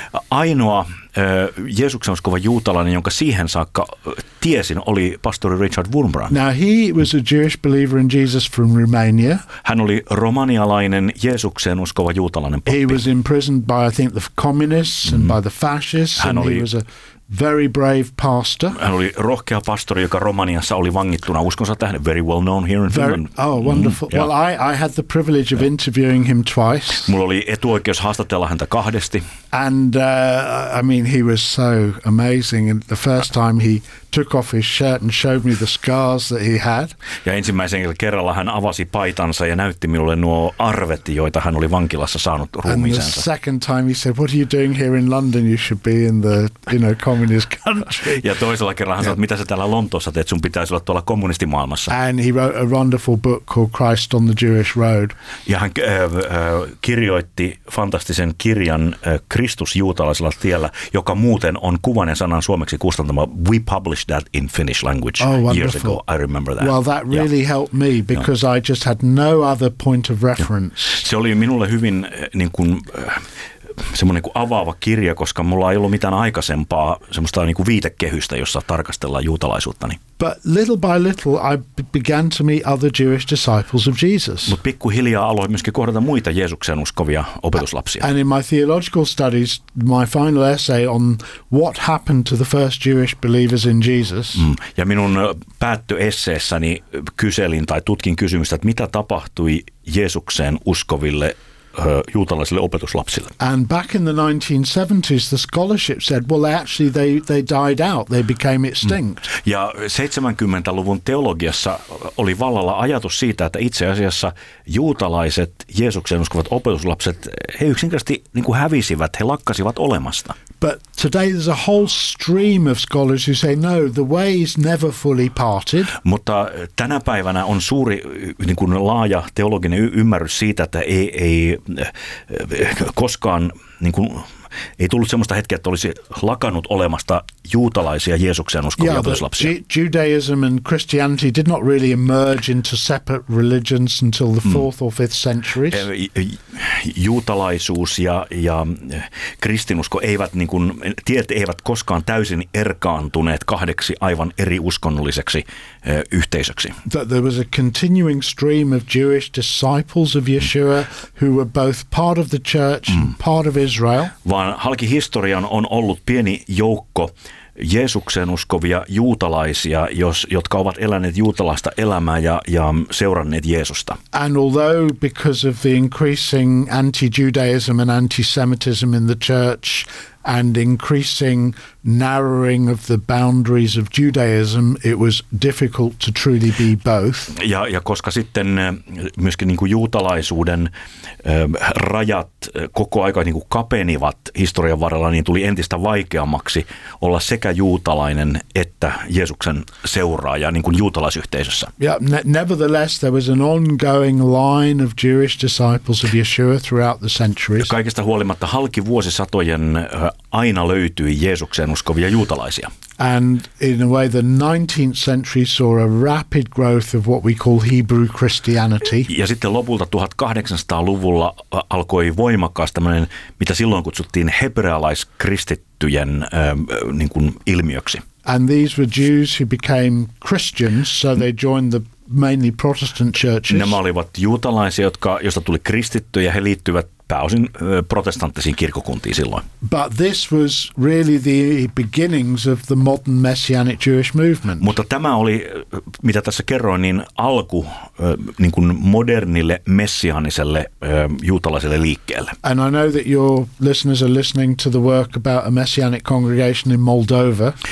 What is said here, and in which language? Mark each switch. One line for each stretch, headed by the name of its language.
Finnish: Ainoa Jeesuksen uskova juutalainen, jonka siihen saakka tiesin, oli pastori Richard Wurmbrand.
English: Now he was a Jewish believer in Jesus from Romania.
Finnish: Hän oli romanialainen Jeesuksen uskova juutalainen pappi.
English: He was imprisoned by, I think, the communists and by the fascists.
Finnish: Hän oli,
English: and he was a very brave pastor.
Finnish: Hän oli rohkea pastori, joka Romaniassa oli vangittuna uskonsa tähden.
English: Very well known here in Finland. Oh, wonderful. Well, I had the privilege of interviewing him twice.
Finnish: Mulla oli etuoikeus haastatella häntä kahdesti.
English: And I mean, he was so amazing. And the first time he took off his shirt and showed me the scars that he had.
Finnish: Ja ensimmäisen kerralla hän avasi paitansa ja näytti minulle nuo arvet, joita hän oli vankilassa saanut ruumiinsa.
English: And the second time he said, "What are you doing here in London? You should be in the, you know, communist country."
Finnish: Ja toisella kerralla hän sanoi, mitä sä täällä Lontoossa teet, sun pitäisi olla tuolla kommunistimaailmassa.
English: And he wrote a wonderful book called Christ on the Jewish Road.
Finnish: Ja hän kirjoitti fantastisen kirjan Kristus juutalaisella tiellä, joka muuten on kuvan ja sanan suomeksi kustantama.
English: We published that in Finnish language years ago. I remember that. Well, that really helped me because I just had no other point of reference.
Finnish: Se oli minulle hyvin niin kuin semmoinen kuin avaava kirja, koska mulla ei ollut mitään aikaisempaa semmoista niin kuin viitekehystä, jossa tarkastellaan juutalaisuuttani.
English: But little by little I began to meet other Jewish disciples of Jesus.
Finnish: Mut pikkuhiljaa aloin myöskin kohdata muita Jeesuksen uskovia opetuslapsia.
English: And in my theological studies, my final essay on what happened to the first Jewish believers in Jesus.
Finnish: Ja minun päättöesseessäni kyselin tai tutkin kysymystä, että mitä tapahtui Jeesukseen uskoville juutalaisille opetuslapsille.
English: And back in the 1970s, the scholarship said, well, actually, they died out. They became extinct. Mm.
Finnish: Ja 70-luvun teologiassa oli vallalla ajatus siitä, että itse asiassa juutalaiset, Jeesuksen uskovat opetuslapset, he yksinkertaisesti niin kuin hävisivät, he lakkasivat olemasta.
English: But today there's a whole stream of scholars who say, no, the ways never fully parted.
Finnish: Mutta tänä päivänä on suuri, niin kuin laaja teologinen ymmärrys siitä, että ei koskaan, niin kuin, ei tullut sellaista hetkeä, että olisi lakannut olemasta juutalaisia Jeesuksen uskovia opetuslapsia.
English: Yeah, Judaism and Christianity did not really emerge into separate religions until the 4th or 5th centuries.
Finnish: Juutalaisuus ja kristinusko eivät niin kuin, tiet eivät koskaan täysin erkaantuneet kahdeksi aivan eri uskonnolliseksi yhteisöksi.
English: That there was a continuing stream of Jewish disciples of Yeshua who were both part of the church, part of Israel.
Finnish: Vaan halki historian on ollut pieni joukko Jeesuksen uskovia juutalaisia, jotka ovat eläneet juutalaista elämää ja seuranneet Jeesusta.
English: And although because of the increasing anti-Judaism and anti-Semitism in the church and increasing narrowing of the boundaries of Judaism, it was difficult to truly be both.
Finnish: Ja koska sitten myöskin niin kuin juutalaisuuden rajat koko aika niin kuin kapenivat historian varrella, niin tuli entistä vaikeammaksi olla sekä juutalainen että Jeesuksen seuraaja niin kuin juutalaisyhteisössä.
English: Nevertheless, there was an ongoing line of Jewish disciples of Yeshua throughout the centuries.
Finnish: Ja kaikesta huolimatta halki vuosisatojen aina löytyi Jeesuksen uskovia juutalaisia.
English: And in a way the 19th century saw a rapid growth of what we call Hebrew Christianity.
Finnish: Ja sitten lopulta 1800-luvulla alkoi voimakkaasti tämmöinen, mitä silloin kutsuttiin hebrealaiskristittyjen niin kuin ilmiöksi.
English: And these were Jews who became Christians, so they joined the mainly Protestant churches.
Finnish: Nämä olivat juutalaisia, joista tuli kristittyjä, he liittyivät pääosin protestanttisiin kirkkokuntiin silloin.
English: But this was really the beginnings of the modern messianic Jewish movement.
Finnish: Mutta tämä oli, mitä tässä kerroin, niin alku niin kuin modernille messianiselle juutalaiselle liikkeelle.
English: And I know that your listeners are listening to the work about a messianic congregation in Moldova.